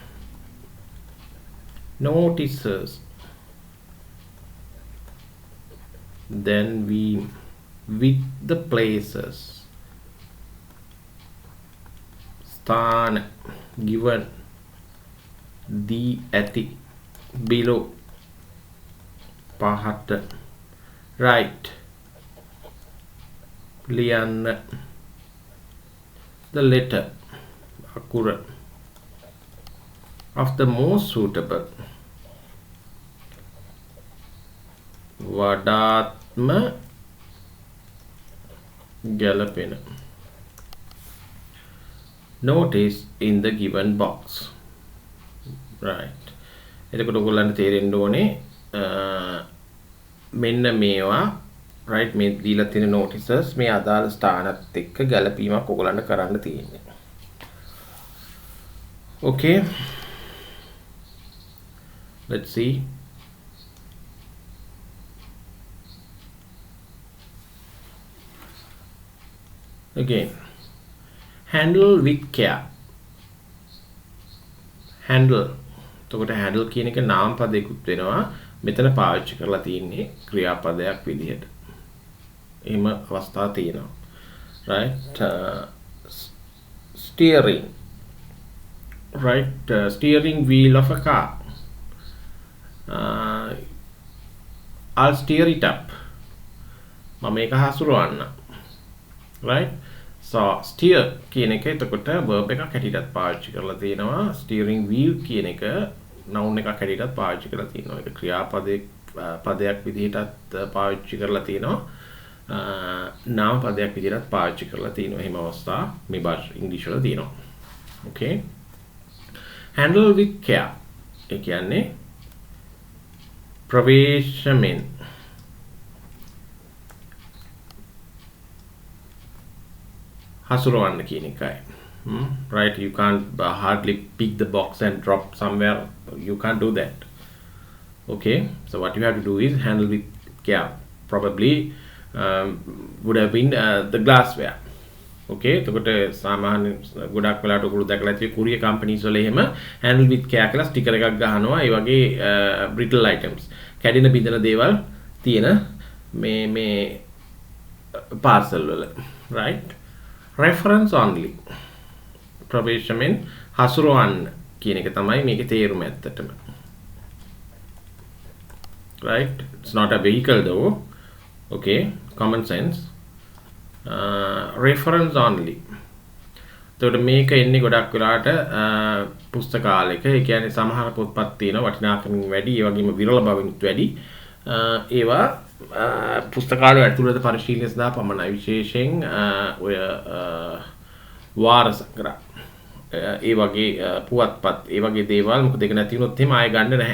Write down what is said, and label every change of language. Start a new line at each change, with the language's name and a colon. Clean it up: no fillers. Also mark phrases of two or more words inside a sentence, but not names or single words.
English: notices, then we with the places, sthana given, the ඇති below පහත, right ලියන්න the letter අකුර of the most suitable
Sinhala: වඩාත්ම ගැලපෙන
English: notice in the given box. Right,
Sinhala: එතකොට ඔයගොල්ලන්ට තේරෙන්න ඕනේ මෙන්න මේවා right මේ දීලා තියෙන notices මේ අදාළ ස්ථානත් එක්ක ගැලපීමක් ඔයගොල්ලන්ට කරන්න තියෙන්නේ.
English: Okay, let's see. Again, handle with care. Handle.
Sinhala: එතකොට handle කියන එක නාම පදයකුත් වෙනවා. මෙතන පාවිච්චි කරලා තියෙන්නේ ක්‍රියාපදයක් විදිහට. එහෙම අවස්ථා තියෙනවා.
English: Right, steering. Right, steering wheel of a car. I'll steer it up.
Sinhala: මම මේක හසුරවන්න.
English: Right, so steer
Sinhala: කියන එක එතකොට verb එකක් හැටියටත් පාවිච්චි කරලා තියෙනවා.
English: steering wheel
Sinhala: කියන එක noun එකක් හැටියටත් පාවිච්චි කරලා තියෙනවා. ඒක ක්‍රියාපදයක් විදිහටත් පාවිච්චි කරලා තියෙනවා. නාම පදයක් විදිහටත් පාවිච්චි කරලා තියෙනවා. එහෙම අවස්ථා මේ භාෂා ඉංග්‍රීසි වල තියෙනවා.
English: Okay, handle with care
Sinhala: ඒ කියන්නේ ප්‍රවේශමෙන් හසුරවන්න කියන එකයි.
English: Right, you can't hardly pick the box and drop somewhere. You can't do that. Okay, so what you have to do is handle with care. Probably would have been the glassware.
Sinhala: Okay, එතකොට සාමාන්‍ය ගොඩක් වෙලාවට ඔයගොල්ලෝ දැකලා තියෙන
English: courier companies
Sinhala: වල එහෙම
English: handle with care
Sinhala: කියලා sticker එකක් ගහනවා. ඒ වගේ
English: brittle items,
Sinhala: කැඩෙන බිඳෙන දේවල් තියෙන මේ parcel වල.
English: Right, reference only.
Sinhala: ප්‍රවේශමෙන් හසුරවන්න කියන එක තමයි මේකේ තේරුම ඇත්තටම.
English: Right, it's not a vehicle though. Okay, common sense. Reference only.
Sinhala: එතකොට මේක එන්නේ ගොඩක් වෙලාවට පුස්තකාලයක. ඒ කියන්නේ සමහර පොත්පත් තියෙනවා වටිනාකමින් වැඩි, ඒ වගේම විරල බවින් වැඩි. ඒවා පුස්තකාලය ඇතුළත පරිශීලනය සඳහා පමණයි. විශේෂයෙන් ඔය වාර සංග්‍රහ, ඒ වගේ පුවත්පත්, ඒ වගේ දේවල් මොකද ඒක නැති වුණොත් එහෙම ආයෙ ගන්න නැහැ.